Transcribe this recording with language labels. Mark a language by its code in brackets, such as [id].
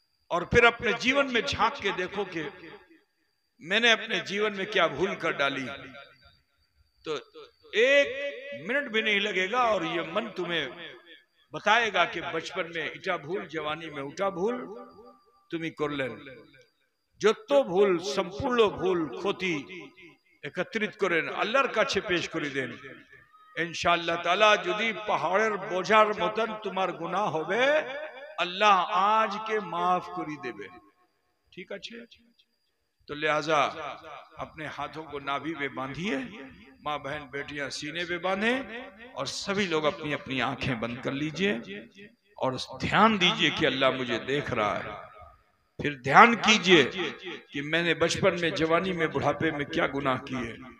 [hi] और फिर अपने जीवन में झांक के देखो कि मैंने अपने जीवन में क्या भूल कर डाली। तो एक मिनट भी नहीं लगेगा और ये मन तुम्हें बताएगा कि बचपन में इटा भूल, जवानी में उठा भूल तुम्हें कर लेन। [bn] যত ভুল সম্পূর্ণ ভুল ক্ষতি একত্রিত করেন আল্লাহর কাছে পেশ করে দেন। ইনশাআল্লাহ তাআলা যদি পাহাড়ের বোঝার মতন তোমার গুনাহ হবে, আল্লাহ আজকে মাফ করে দেবে। ঠিক আছে? [hi] तो लिहाजा अपने हाथों को नाभि पे बांधिए, माँ बहन बेटियां सीने पे बांधे और सभी लोग अपनी अपनी आंखें बंद कर लीजिए और ध्यान दीजिए कि अल्लाह मुझे देख रहा है। फिर ध्यान कीजिए कि मैंने बचपन में, जवानी में, बुढ़ापे में क्या गुनाह किए।